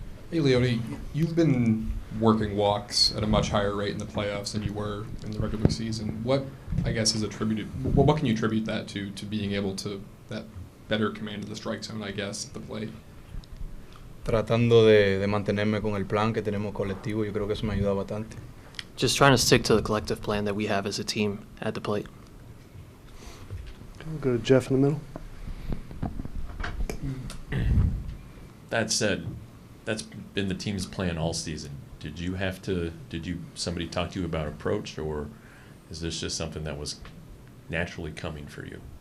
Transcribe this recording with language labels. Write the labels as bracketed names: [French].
[English] Hey, Leody, you've been working walks at a much higher rate in the playoffs than you were in the regular season. What, I guess, is attributed? What can you attribute that to being able to that better command of the strike zone, I guess, at the plate? [Spanish] Tratando de mantenerme con el plan que tenemos colectivo, yo creo que eso me ayuda bastante. [English] Just trying to stick to the collective plan that we have as a team at the plate. We'll go to Jeff in the middle. That said, that's been the team's plan all season. Did somebody talk to you about approach, or is this just something that was naturally coming for you?